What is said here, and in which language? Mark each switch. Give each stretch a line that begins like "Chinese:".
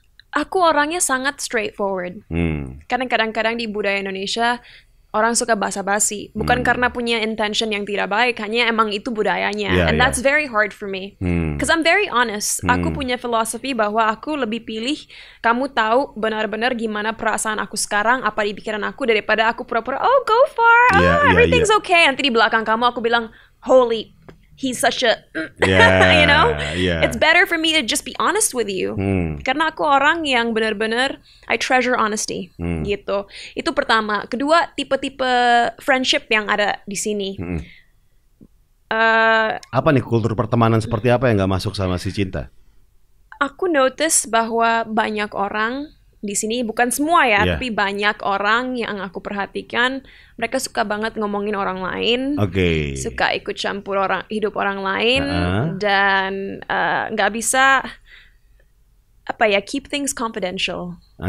Indonesian: Aku orangnya sangat straightforward. Karena kadang-kadang di budaya Indonesia orang suka basa-basi, bukan karena punya intention yang tidak baik, hanya emang itu budayanya.
English: And that's very hard for me. Because I'm very honest.
Indonesian: Aku punya filosofi bahwa aku lebih pilih kamu tahu benar-benar gimana perasaan aku sekarang, apa di pikiran aku, daripada aku pura-pura, oh go far,
English: everything's okay.
Indonesian: Nanti di belakang kamu aku bilang,
English: holy, he's such a, you know? It's better for me to just be honest with you.
Indonesian: Karena aku orang yang benar-benar
English: I treasure honesty,
Indonesian: gitu. Itu pertama. Kedua, tipe-tipe friendship yang ada di sini. Apa nih kultur pertemanan seperti apa yang nggak masuk sama si Cinta? Aku notice bahwa banyak orang di sini, bukan semua ya, tapi banyak orang yang aku perhatikan, mereka suka banget ngomongin orang lain, suka ikut campur hidup orang lain, dan nggak bisa
English: keep things confidential.